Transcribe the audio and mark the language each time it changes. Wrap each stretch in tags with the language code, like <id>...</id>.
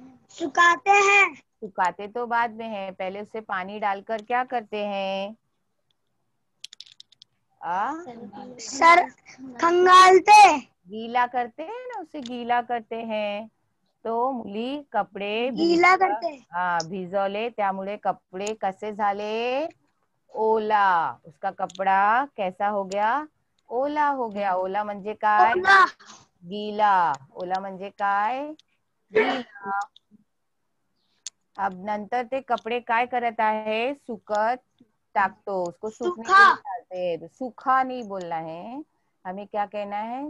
<hi>सुखाते हैं. सुखाते तो बाद में है, पहले उसे पानी डालकर क्या करते हैं? सर खंगालते. गीला करते हैं ना, उसे गीला करते हैं.</hi> <mr>तो मुली कपडे</mr> <hi>गीला करते.</hi> <mr>भिजवले त्यामुळे कपडे कसे झाले?</mr> <hi>ओला. उसका कपड़ा कैसा हो गया? ओला हो गया.</hi> <mr>ओला म्हणजे काय? ओला. गीला. ओला म्हणजे काय? गीला. अब नंतर ते कपडे काय करत आहे? सुकत टाकतो.</mr> <hi>उसको सूखने के लिए डालते हैं. सूखा नहीं बोलना है, हमें क्या कहना है?</hi>